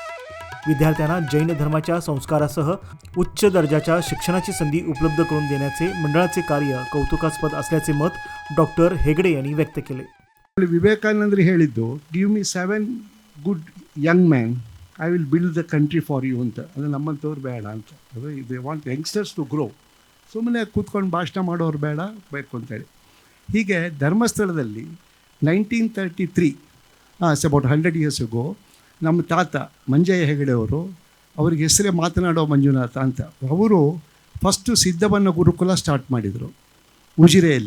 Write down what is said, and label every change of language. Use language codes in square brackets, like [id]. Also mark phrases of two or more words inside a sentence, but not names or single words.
[mr] विद्यार्थ्यांना जैन धर्माच्या संस्कारासह उच्च दर्जाच्या शिक्षणाची संधी उपलब्ध करून देण्याचे मंडळाचे कार्य कौतुकास्पद असल्याचे मत डॉक्टर हेगडे यांनी व्यक्त केले। [kn] ವಿವೇಕಾನಂದರು ಹೇಳಿದ್ದು [en] give me 7 good young man I will build the country for you [kn] ಅಂತ. ಅಂದರೆ ನಮ್ಮಂಥವ್ರು ಬೇಡ ಅಂತ. ಅದು [en] they want youngsters to grow. [kn] ಸುಮ್ಮನೆ ಕೂತ್ಕೊಂಡು ಭಾಷಣ ಮಾಡೋರು ಬೇಡ ಬೇಕು ಅಂತೇಳಿ. ಹೀಗೆ ಧರ್ಮಸ್ಥಳದಲ್ಲಿ 1933 [en] about 100 years ago [kn] ನಮ್ಮ ತಾತ ಮಂಜಯ್ಯ ಹೆಗಡೆ ಅವರು, ಅವ್ರಿಗೆ ಹೆಸರೇ ಮಾತನಾಡೋ ಮಂಜುನಾಥ ಅಂತ, ಅವರು ಫಸ್ಟು ಸಿದ್ಧವನ್ನ ಗುರುಕುಲ ಸ್ಟಾರ್ಟ್ ಮಾಡಿದರು ಉಜಿರೆಯಲ್ಲಿ.